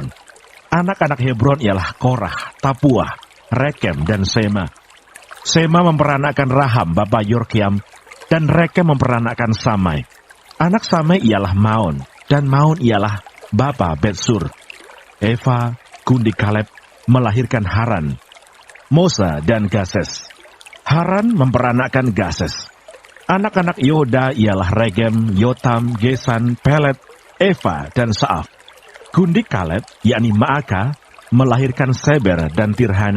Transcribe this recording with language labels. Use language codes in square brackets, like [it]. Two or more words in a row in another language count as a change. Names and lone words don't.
[id] Anak-anak Hebron ialah Korah, Tapuah, Rekem, dan Sema. Sema memperanakan Raham, bapa Yorkeam, dan Rekem memperanakan Samai. Anak Samai ialah Maon, dan Maon ialah bapa Betsur. Eva, gundik Kaleb, melahirkan Haran, Mosa, dan Gases. Haran memperanakan Gases. Anak-anak Yoda ialah Regem, Yotam, Gesan, Pelet, Eva, dan Saaf. Gundik Kaleb, yakni Maaka, melahirkan Seber dan Tirhana.